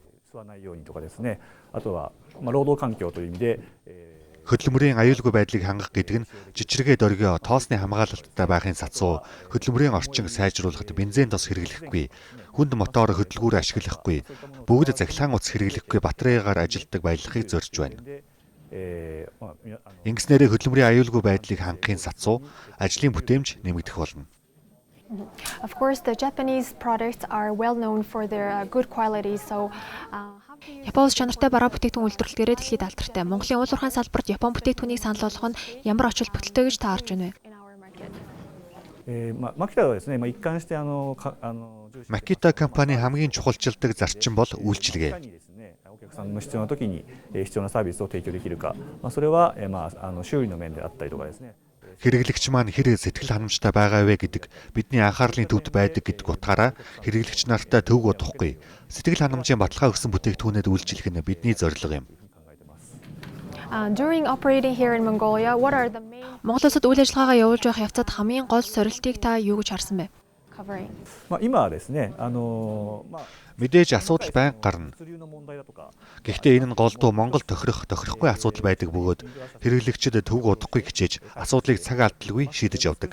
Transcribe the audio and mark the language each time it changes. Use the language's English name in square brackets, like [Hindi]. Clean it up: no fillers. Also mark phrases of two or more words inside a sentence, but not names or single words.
[Mongolian] Хөдөлмөрийн аюулгүй байдлыг хангах гэдэг нь жижигрээ дөргио тоосны хамгаалалттай байхын сацуу хөдөлмөрийн орчин сайжруулахад бензин тос хэрэглэхгүй, хүнд мотор хөдөлгүүр ашиглахгүй, бүгд захилгаан утас хэрэглэхгүй батарейгаар ажилтдаг баялагийг зорж байна. Ингэснээр хөдөлмөрийн аюулгүй байдлыг хангахын сацуу ажлын бүтээмж нэмэгдэх болно. [English] Of course the Japanese products are well known for their good quality so [Mongolian] Япон улс чанартай бараа бүтээгдэхүүн үйлдвэрлэлээрээ дэлхийд алдартай. Монголын уул уурхайн салбарт Япон бүтээгдэхүүнийг санал болгох нь ямар ач холбогдолтой гэж та харж байна вэ? Makita компани хамгийн чухалчилдаг зарчим бол үйлчилгээ. Хэрэглэгч маань хэр сэтгэл ханамжтай байгаа вэ гэдэг бидний анхаарлын төвд байдаг гэдэг утгаараа хэрэглэгч нартай төвөг удахгүй сэтгэл ханамжийн баталгаа өгсөн бүтээгдэхүүнэд үйлчлэх нь бидний зорилго юм. [English] During operating here in Mongolia what are the main [Mongolian] Монгол улсад үйл ажиллагаагаа явуулж байх явцад хамгийн гол сорилтыг та юу гэж харсан бэ? Мэдээж асуудал байнга гарна. Гэхдээ энэ нь голдуу Монгол тохирохгүй асуудал байдаг бөгөөд хэрэглэгчид төвөг удахгүй хичээж асуудлыг цаг алдалгүй шийдэж явдаг.